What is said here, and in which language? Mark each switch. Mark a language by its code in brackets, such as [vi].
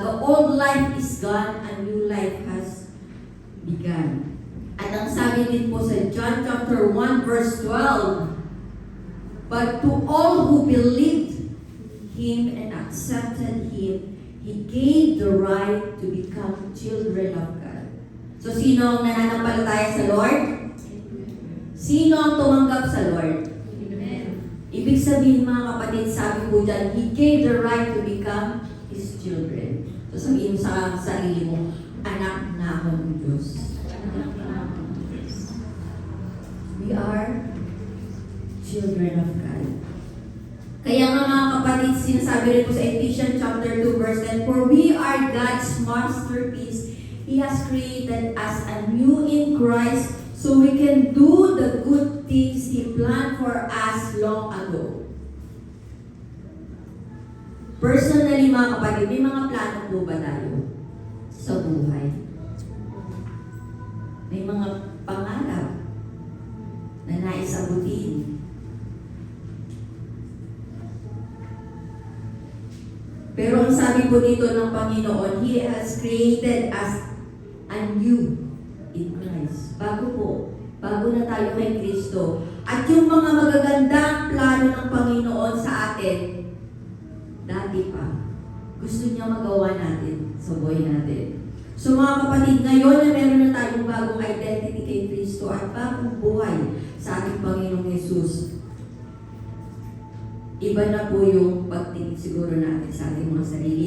[en] The old life is gone, a new life has begun. [tl] At ang sabi din po sa John chapter 1 verse 12, [en] but to all who believed Him and accepted Him, He gave the right to become children of God. [tl] So sino ang nananampalataya sa Lord? Sino ang tumanggap sa Lord? Amen. Ibig sabihin mga kapatid, sabi po dyan, [en] He gave the right to become His children. [tl] So sabihin mo sa sarili mo, anak na ako ng Diyos. [en] We are children of God. [tl] Kaya nga mga kapatid, sinasabi rin po sa Ephesians chapter 2 verse 10, [en] for we are God's masterpiece. He has created us anew in Christ so we can do the good things He planned for us long ago. [tl] Personally mga kapatid, may mga plano po ba tayo sa buhay? May mga pangarap na nais abutin. Pero ang sabi po dito ng Panginoon, [en] He has created us anew in Christ. [tl] Bago na tayo kay Kristo. At yung mga magagandang plano ng Panginoon sa atin, dati pa, gusto niya magawa natin sa buhay natin. So mga kapatid, ngayon na meron na tayong bagong identity kay Kristo at bagong buhay sa ating Panginoong Yesus, iba na po yung pagtingin siguro natin sa ating mga sarili.